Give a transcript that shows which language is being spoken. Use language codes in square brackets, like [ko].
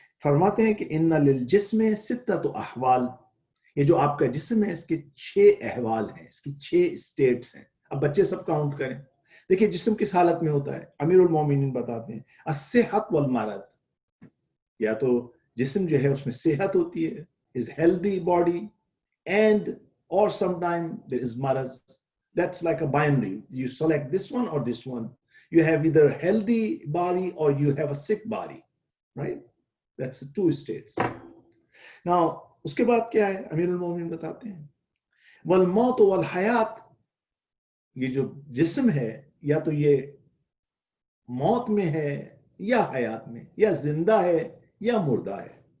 [ur] فرماتے ہیں کہ [ar] ان للجسم ستۃ احوال، [ur] یہ جو آپ کا جسم ہے اس کے 6 احوال ہیں، اس کی 6 اسٹیٹس ہیں. اب بچے سب کاؤنٹ کریں. دیکھیے جسم کس حالت میں ہوتا ہے، امیر المومنین بتاتے ہیں [ar] الصحت والمرض، [ur] یا تو جسم جو ہے اس میں صحت ہوتی ہے، [en] is healthy body, and or sometime there is [ur] مرض. [en] That's like a binary. You select this one or this one. You have either healthy body or you have a sick body, right? That's the 2 states. [ur] Now اس کے بعد کیا ہے امیر المومنین بتاتے ہیں [ar] والموت والحیات، [ur] یہ جو جسم ہے یا تو یہ موت میں ہے یا حیات میں، یا زندہ ہے یا مردہ ہے.